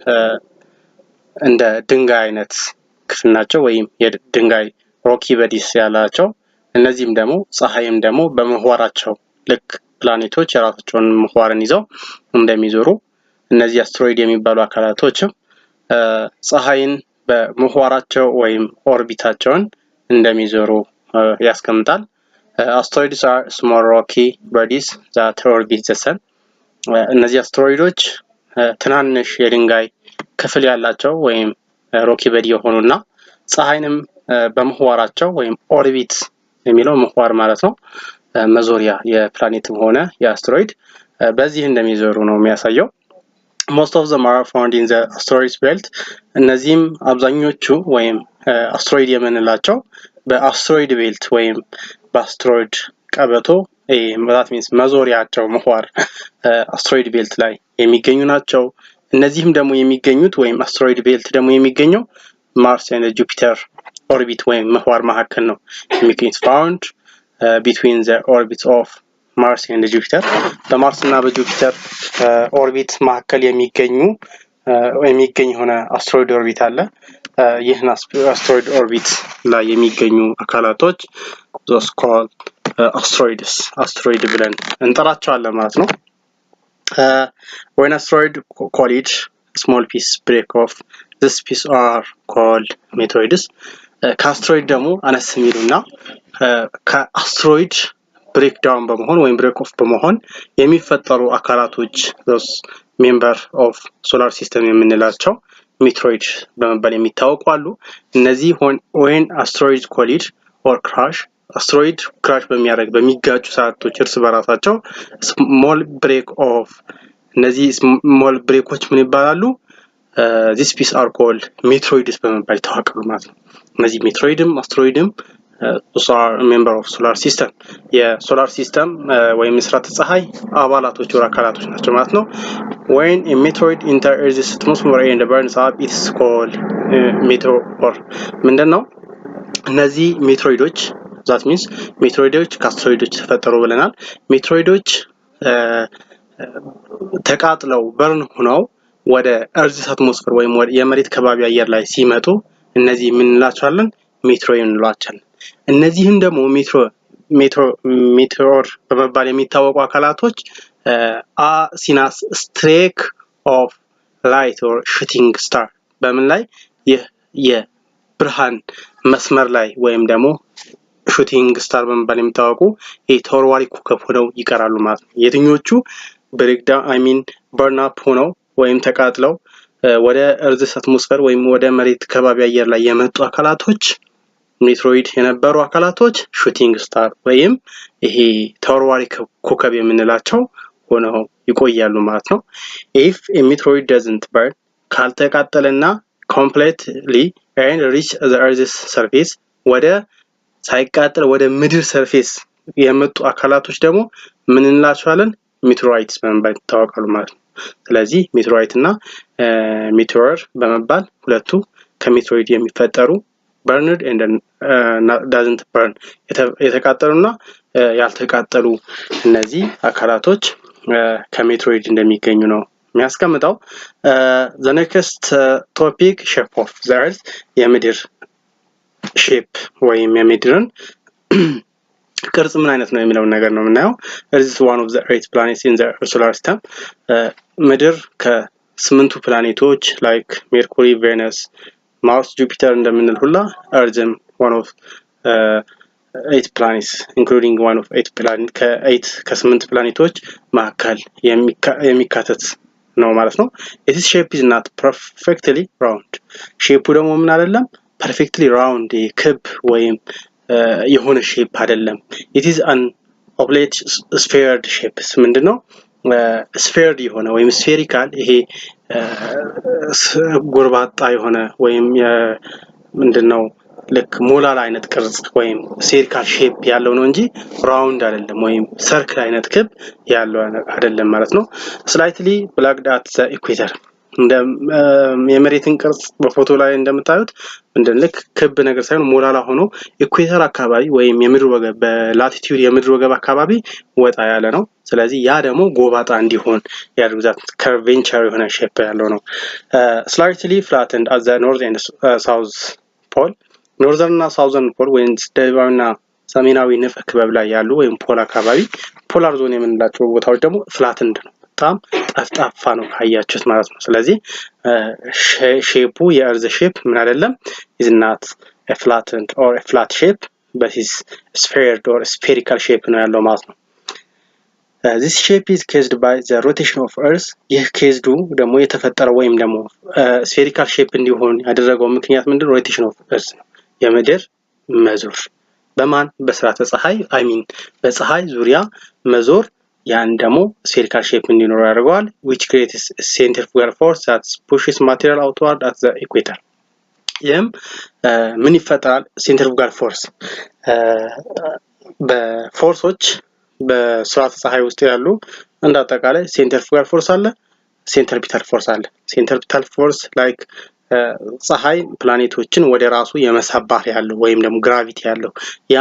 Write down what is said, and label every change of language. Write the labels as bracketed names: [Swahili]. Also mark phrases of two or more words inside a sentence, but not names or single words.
[Amharic] እንደ ድንጋይ አይነት ክፍል ናቸው ወይም የድንጋይ [English] rocky bodies [Amharic] ያላቸው። እነዚህም ደግሞ ፀሐይም ደግሞ በምህዋራቸው ልክ ፕላኔቶች የራሳቸውን ምህዋርን ይዘው እንደሚዞሩ እነዚህ አስትሮይድ የሚባሉ አካላቶችም ፀሐይን በምህዋራቸው ወይም ኦርቢታቸውን እንደሚዞሩ ያስቀምጣል። [English] Asteroids are small rocky bodies that orbit the sun. [Amharic] እነዚህ አስትሮይዶች ትናንሽ የድንጋይ ክፍል ያላቸው ወይም [English] rocky body [Amharic] የሆኑና ፀሐይንም በምህዋራቸው ወይም ኦርቢት የሚለው ምህዋር ማለት ነው መዞሪያ የፕላኔትም ሆነ የአስትሮይድ በዚህ እንደሚዞሩ ነው የሚያሳየው። [English] Most of them are found in the asteroid belt. [Amharic] እነዚህም አብዛኞቹ ወይም አስትሮይድ የምንላቸው በአስትሮይድ ቤልት ወይም በአስትሮይድ ቀበቶ [English] that means [Amharic] መዞሪያቸው ምህዋር [English] asteroid belt [Amharic] ላይ የሚገኙ ናቸው። እነዚህም ደግሞ የሚገኙት ወይም አስትሮይድ ቤልት ደግሞ የሚገኘው [English] Mars and Jupiter orbit [Amharic] ወይም ምህዋር መካከል ነው የሚገኙት [English] found between the orbits of Mars and Jupiter. [Amharic] በማርስ እና በጁፒተር ኦርቢት መካከል የሚገኝ ሆነ [English] asteroid orbit [Amharic] አለ። ይህን [English] asteroid orbit [Amharic] ላይ የሚገኙ አካላቶች [English] those called asteroid [Amharic] ብለን እንጠራቸዋለን ማለት ነው። [English] When asteroid collide, small pieces break off. This pieces are called meteoroids. [Amharic] ከአስትሮይድ ደግሞ አነስ የሚሉና ከአስትሮይድ [English] break down [Amharic] በመሆን ወይም [English] break off [Amharic] በመሆን የሚፈጠሩ አካላቶች [English] those member of solar system [Amharic] የምንላቸው meteoroid በመባል የሚታወቁ አሉ። እነዚህ [English] when asteroids collide or crash asteroid crash [Amharic] በሚጋጩ ሰዓቶች እርስ በራሳቸው [English] small break off [Amharic] እነዚህ [English] small breaks [Amharic] ምን ይባላሉ? [English] These pieces are called meteoroids [Amharic] በመባል ይታወቃሉ ማለት ነው። እነዚህ [English] meteoroidም አስትሮይድም are a member of solar system [Amharic] የሶላር ሲስተም ወይም የስርዓተ ፀሐይ አባላቶች ወር አካላቶች ናቸው ማለት ነው። [English] When a meteoroid enters Earth's atmosphere and burns up, it is called meteor. [Amharic] ምንድነው? እነዚህ ሜትሮይዶች [English] that means [Amharic] ሜትሮይዶች ከአስትሮይዶች ተፈጠሩ ብለናል። ሜትሮይዶች ተቃጥለው በርን ሆነው ወደ [English] Earth's atmosphere [Amharic] ወይም ወደ የመሬት ከባቢ አየር ላይ ሲመጡ እነዚህ ምን እንላቸዋለን? ሜትሮይድ እንላቸዋለን። እነዚህም ደግሞ ሜቴዎር በመባል የሚታወቁ አካላቶች ሲናስ [English] streak of light or shooting star [Amharic] በምን ላይ የብርሃን መስመር ላይ ወይም ደግሞ [English] shooting star [Amharic] በመባል የሚታወቁ ተወርዋሪ ኮከብ ሆነው ይቀራሉ ማለት ነው። የትኞቹ [English] breakdown burn up [Amharic] ሆነው ወይም ተቃጥለው ወደ [English] Earth's atmosphere [Amharic] ወይም ወደ መሬት ከባቢ አየር ላይ የመጡ አካላቶች ሜትሮይድ የነበሩ አካላቶች [English] shooting star [Amharic] ወይም ይሄ ተወርዋሪ ኮከብ የምንላቸው ሆነው ይቆያሉ ማለት ነው። [English] If a meteoroid doesn't burn [Amharic] ካልተቃጠለና [English] completely and reach the Earth's surface [Amharic] ወደ ሳይቃጠል ወደ ምድር ሰርፌስ የመጡ አካላቶች ደግሞ ምን እንላቸዋለን? meteorites በመባል ይታወቃሉ ማለት ነው። ስለዚህ meteorite እና meteor በመባል ሁለቱ ከሜትሮይድ የሚፈጠሩ [English] burned and doesn't burn [Amharic] የተቃጠሉና ያልተቃጠሉ እነዚህ አካላቶች ከሜትሮይድ እንደሚገኙ ነው የሚያስቀምጠው። [English] the next topic shape of the earth [Amharic] የምድር shape ወይም የምድርን ቅርጽ ምን አይነት ነው የሚለው ነገር ነው የምናየው። [English] Earth is one of the 8 planets in the solar system [Amharic] ምድር ከ8ቱ ፕላኔቶች [English] like Mercury, Venus, Mars, Jupiter [Amharic] እንደምንል ሁላ [English] Earthም one of 8 planets including one of 8 planet [Amharic] ከ8 ፕላኔቶች መካከል የሚካተት ነው ማለት ነው። [English] Its shape is not perfectly round [Amharic] ሼፑ ደግሞ ምን አይደለም [English] perfectly round [Amharic] ክብ ወይም የሆነ ሼፕ አይደለም። [English] It is an oblate spheroid shape ምንድነው spheroid [Amharic] የሆነ ወይም [English] spherical ይሄ [Amharic] ጎርባጣ የሆነ ወይም ምንድነው ልክ ሞላላ አይነት ቅርጽ ወይም [English] spherical shape [Amharic] ያለው ነው እንጂ round አይደለም ወይም circle አይነት ክብ ያለው አይደለም ማለት ነው። [English] Slightly blacked at the equator [Amharic] እንደ የመሬትን ቅርጽ በፎቶ ላይ እንደምታዩት እንደልክ ክብ ነገር ሳይሆን ሞላላ ሆኖ ኢኩዌተር አካባቢ ወይም የምድር ወገብ በላቲቲዩድ የምድር ወገብ አካባቢ ወጣ ያለ ነው። ስለዚህ ያ ደግሞ ጎባጣ እንዲሆን ያደርጋል curvature የሆነ ሼፕ ያለው ነው። [English] Slightly flattened at the north and south pole northern [Amharic] እና [English] southern pole [Amharic] ወይም ደቡባዊና ሰሜናዊ ንፍቀ ክበብ ላይ ያሉ ወይም ፖል አካባቢ [English] polar zone [Amharic] የምንላቸው ቦታዎች ደግሞ flattened ነው በጣም ጠፍጣፋ ነው ካያችሁት ማለት ነው። ስለዚህ ሼፑ የእርዝ ሼፕ ምን አይደለም [English] is not a flattened or a flat shape but is spheroid or spherical shape [Amharic] ነው ያለው ማለት ነው። [English] This shape is caused by the rotation of earth [Amharic] ይህ ኬዝዱ ደግሞ የተፈጠረው ወይም ደግሞ spherical shape እንዲሆን ያደረገው ምክንያት ምንድነው [English] rotation of earth [Amharic] ነው የምድር መዞር በማን በስርዓተ ፀሐይ በፀሐይ ዙሪያ መዞር ያን ደግሞ [English] spherical shape [Amharic] እንዲኖር ያደርጋል [English] which creates a centrifugal force that pushes material outward at the equator [Amharic] ይህም ምን ይፈጠራል [English] centrifugal force [Amharic] በፎርሶች በስርዓተ ፀሐይ ውስጥ ያሉ እንደ አጠቃላይ [English] centrifugal force [Amharic] አለ [English] centripetal force [Amharic] አለ [English] centripetal force [Amharic] like ፀሐይ ፕላኔቶችን ወደ ራሱ የመሳብ ባህሪ ያለው ወይም ደግሞ ግራቪቲ ያለው ያ